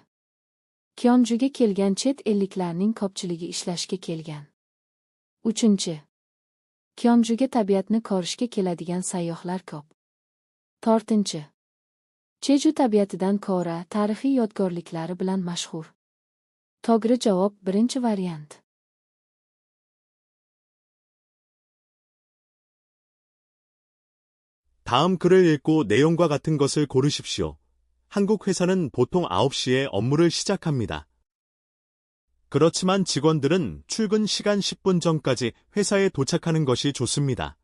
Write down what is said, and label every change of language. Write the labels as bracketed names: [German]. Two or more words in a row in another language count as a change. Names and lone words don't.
[Uzbek] Kyonjuga kelgan chet elliklarning ko'pchiligi ishlashga kelgan. 3. Kyonjuga tabiatni ko'rishga keladigan sayyohlar ko'p. 4. Cheju tabiatidan ko'ra tarixiy yodgorliklari bilan mashhur. To'g'ri javob 1-variant. [Korean] 다음 글을 읽고 내용과 같은 것을 고르십시오. 한국 회사는 보통 9시에 업무를 시작합니다. 그렇지만 직원들은 출근 시간 10분 전까지 회사에 도착하는 것이 좋습니다.